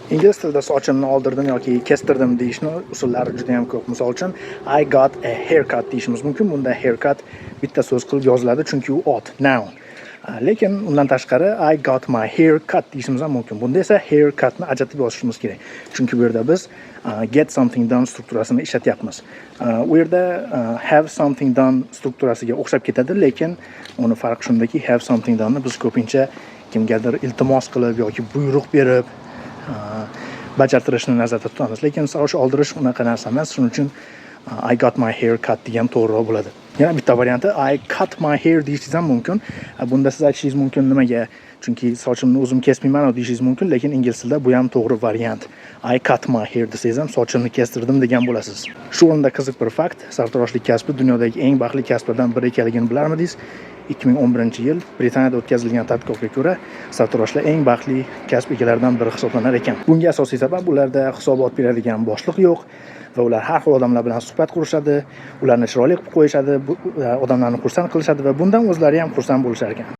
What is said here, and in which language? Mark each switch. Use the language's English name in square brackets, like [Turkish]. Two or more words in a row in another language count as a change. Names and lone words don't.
[Uzbek] Ingliz tilida sochimni oldirdim yoki kestirdim deyishni usullari juda ham ko'p. Misol uchun [English] I got a haircut [Uzbek] deyishimiz mumkin. Bunda haircut bitta so'z qilib yoziladi, chunki u ot, noun. Lekin undan tashqari [English] I got my hair cut [Uzbek] deyishimiz ham mumkin. Bunda esa haircutni ajratib yozishimiz kerak. Chunki bu yerda biz [English] get something done [Uzbek] strukturasini ishlatyapmiz. U yerda [English] have something done [Uzbek] strukturasiga o'xshab ketadi, lekin uni farqi shundaki [English] have something done'ni [Uzbek] biz ko'pincha kimgadir iltimos qilib yoki buyruq berib bajartirishni nazarda tutamiz. Lekin soch oldirish unaqa narsa emas. Shuning uchun [English] I got my hair cut [Uzbek] degan to'g'riroq bo'ladi. Yana bitta varianti [English] I cut my hair [Uzbek] deyishingiz ham mumkin. Bunda siz aytishingiz mumkin nimaga? Chunki sochimni o'zim kesmayman deyishingiz mumkin, lekin ingliz tilida bu ham to'g'ri variant. [English] I cut my hair [Uzbek] desangiz ham sochimni kestirdim degan bo'lasiz. Shu o'rinda qiziq bir fakt, sartaroshlik kasbi dunyodagi eng baxtli kasblardan biri ekanligini bilarmidingiz? 2011-yil Britaniyada o'tkazilgan tadqiqotga ko'ra, sartaroshlar eng baxtli kasb egalaridan biri hisoblanar ekan. Bunga asosiy sabab ularda hisobot beradigan boshliq yo'q va ular har xil odamlar bilan suhbat qurishadi, ularni chiroyli qilib qo'yishadi, odamlarni xursand qilishadi va bundan o'zlari ham xursand bo'lishar ekan.